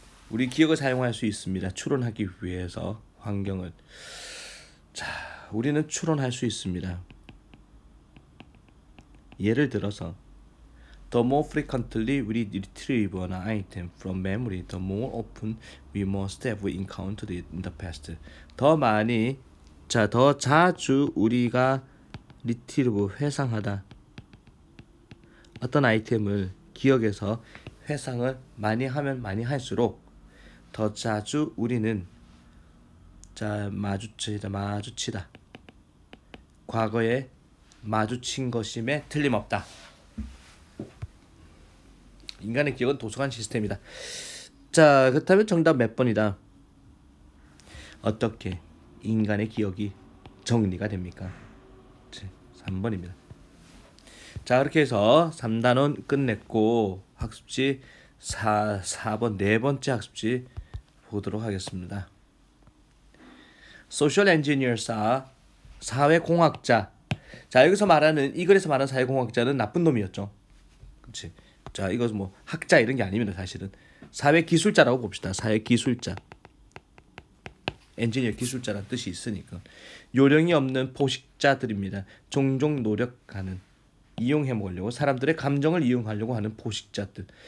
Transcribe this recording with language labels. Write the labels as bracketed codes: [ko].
[ko] 우리 기억을 사용할 수 있습니다. 추론하기 위해서 환경을. 자, 우리는 추론할 수 있습니다. 예를 들어서 [en] The more frequently we retrieve an item from memory, the more often we must have encountered it in the past. [ko] 더 많이, 더 자주 우리가 retrieve, 회상하다. 어떤 아이템을 기억에서 회상을 많이 하면 많이 할수록 더 자주 우리는 마주치다. 과거에 마주친 것임에 틀림없다. 인간의 기억은 도서관 시스템이다. 자, 그렇다면 정답 몇 번이다? 어떻게 인간의 기억이 정리가 됩니까? 3번입니다. 자, 그렇게 해서 3단원 끝냈고 학습지 4번 네 번째 학습지 보도록 하겠습니다. [en] Social engineers are 사회공학자. [ko] 자, 여기서 말하는 이 글에서 말하는 사회공학자는 나쁜 놈이었죠. 그렇지? 자, 이거 뭐 학자 이런 게 아닙니다. 사실은 사회기술자라고 봅시다. 사회기술자. 엔지니어 기술자라는 뜻이 있으니까. 요령이 없는 포식자들입니다. 종종 노력하는, 이용해 먹으려고, 사람들의 감정을 이용하려고 하는 포식자들.